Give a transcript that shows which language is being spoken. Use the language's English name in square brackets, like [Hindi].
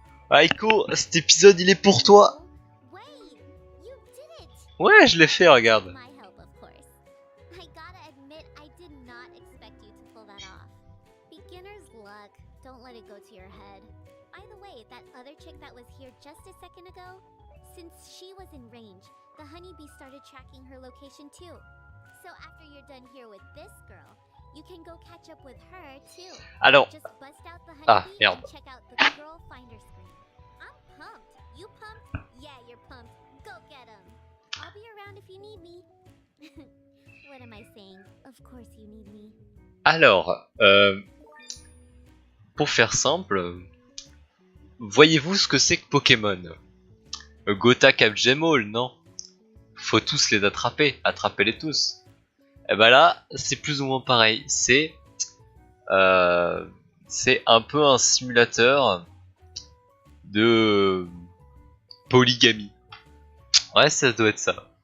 [French] Aiko, cet épisode il est pour toi. [English] Wait, you did it! Ouais, je l'ai fait, regarde. My help, of course. I gotta admit, I did not expect you to pull that off. Beginner's luck. Don't let it go to your head. By the way, that other chick that was here just a second ago, since she was in range, the honeybee started tracking her location too. So after you're done here with this girl, you can go catch up with her too. [French] Alors, [English] Just bust out the Ah, honeybee [French] merde. [English] and check out the girl finder screen. I'm pumped. You pumped? Yeah, you're pumped. Go get 'em. I'll be around if you need me. What am I saying? Of course you need me. [French] alors, pour faire simple, voyez-vous ce que c'est que Pokémon? Gotha Capgemall, non? Faut tous les attraper, attrapez-les tous. Et bah là, c'est plus ou moins pareil. C'est un peu un simulateur de polygamie. Ouais, ça doit être ça.